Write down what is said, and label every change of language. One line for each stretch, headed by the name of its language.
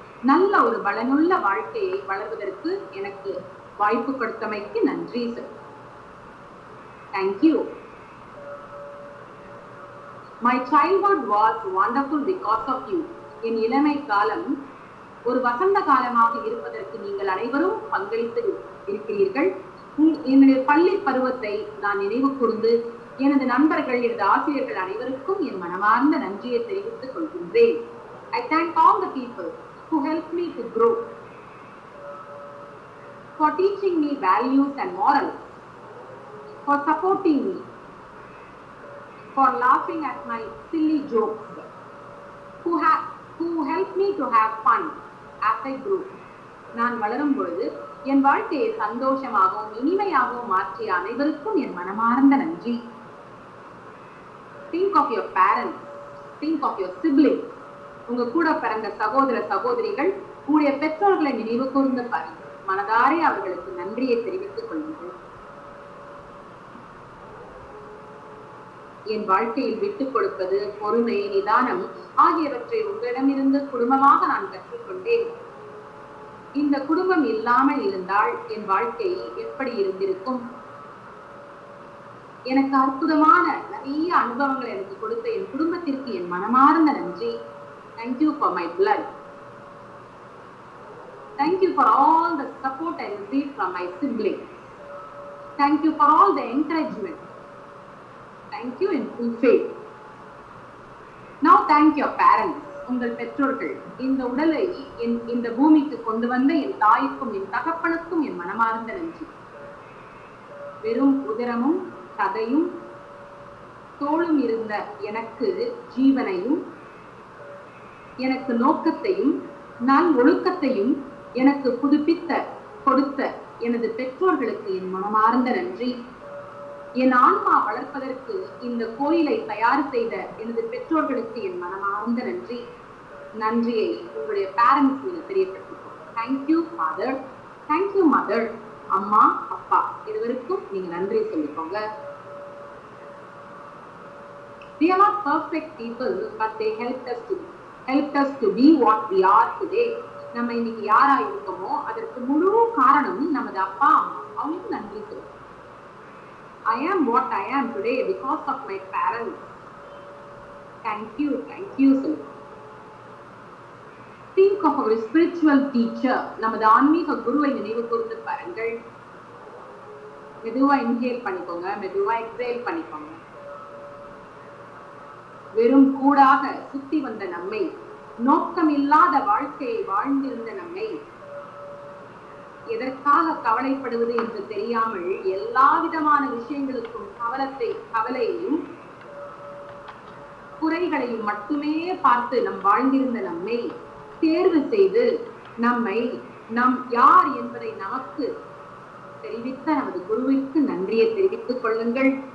Tamil: நல்ல ஒரு பலனுள்ள வாழ்க்கையை வளர்வதற்கு எனக்கு வாய்ப்பு கொடுத்தமைக்கு நன்றி sir.
English: Thank you. My childhood was wonderful because of you.
Tamil: என் இளமை காலம் ஒரு வசந்த காலமாக இருப்பதற்கு நீங்கள் அனைவரும் பங்களித்து இருக்கிறீர்கள். என்னுடைய பள்ளி பருவத்தை நான் நினைவு கூர்ந்து எனது நண்பர்கள், எனது ஆசிரியர்கள் அனைவருக்கும் என் மனமார்ந்த நன்றியை தெரிவித்துக் கொள்கின்றேன்.
English: I thank all the people who helped me to grow, for teaching me values and morals, for supporting me, for laughing at my silly jokes, who helped me to have fun as I grew.
Tamil: நான் வளரும் பொழுது என் வாழ்க்கையை சந்தோஷமாகவும் இனிமையாகவும் மாற்றிய அனைவருக்கும் என் மனமார்ந்த நன்றி.
English: Think of your parents. Think of your siblings.
Tamil: உங்க கூட பிறந்த சகோதர சகோதரிகள், உங்களுடைய பெற்றோர்களை நினைவு கூர்ந்து பாருங்கள். மனதாரே அவர்களுக்கு நன்றியை தெரிவித்துக் கொள்ளுங்கள். என் வாழ்க்கையில் விட்டுக் கொடுப்பது, பொறுமை, நிதானம் ஆகியவற்றை உங்களிடமிருந்து குடும்பமாக நான் கற்றுக்கொண்டேன். இந்த குடும்பம் இல்லாமல் இருந்தால் என் வாழ்க்கை எப்படி இருந்திருக்கும்? எனக்கு அற்புதமான நிறைய அனுபவங்களை எனக்கு கொடுத்த என் குடும்பத்திற்கு என் மனமார்ந்த நன்றி.
English: Thank you for my blood. Thank you for all the support I received from my siblings. Thank you for all the encouragement. Thank you in full faith. Now thank your parents.
Tamil: உங்கள் பெற்றோர்கள். இந்த உடலை இந்த பூமிக்கு கொண்டு வந்த என் தாய்க்கும் என் தகப்பனுக்கும் என் மனமார்ந்த நன்றி. வெறும் உதரமும் சதையும் தோளும் இருந்த எனக்கு ஜீவனையும், எனக்கு நோக்கத்தையும் நல் ஒழுக்கத்தையும் எனக்கு புதுப்பித்த கொடுத்த எனது பெற்றோர்களுக்கு என் மனமார்ந்த நன்றி. என் ஆன்மா வளர்ப்பதற்கு இந்த கோயிலை தயார் செய்த எனது பெற்றோர்களுக்கு என் மனமார்ந்த நன்றி. நன்றியை உங்களுடைய பேரண்ட்ஸ் நீங்க தெரியப்படுத்திக்கோங்க.
English: Thank you father, thank you mother.
Tamil: அம்மா, அப்பா இருவருக்கும் நீங்க நன்றி சொல்லிக்கோங்க.
English: They are not perfect people, but they helped us to be what we are today.
Tamil: நம்ம இன்னைக்கு யாரா இருக்கோமோ அதற்கு முழு காரணம் நமது அப்பா அம்மா. அவங்களுக்கு நன்றி சொல்லுங்க.
English: I am what I am today because of my parents. Thank you sir. Think of our spiritual teacher.
Tamil: நமது ஆன்மீக குருவை நினைவு கூர்ந்து பாருங்கள். மெதுவா இன்ஹேல் பண்ணிக்கோங்க, மெதுவா எக்ஸேல் பண்ணிக்கோங்க. வெறும் கூடாக சுத்தி வந்த நம்மை, நோக்கம் இல்லாத வாழ்க்கையை வாழ்ந்திருந்த நம்மை, எதற்காக கவலைப்படுவது என்று தெரியாமல் எல்லா விதமான விஷயங்களுக்கும் கவலையையும் குறைகளையும் மட்டுமே பார்த்து நம் வாழ்ந்திருந்த நம்மை தேர்வு செய்து நம்மை நம் யார் என்பதை நமக்கு தெரிவித்த நமது குருவிற்கு நன்றியை தெரிவித்துக் கொள்ளுங்கள்.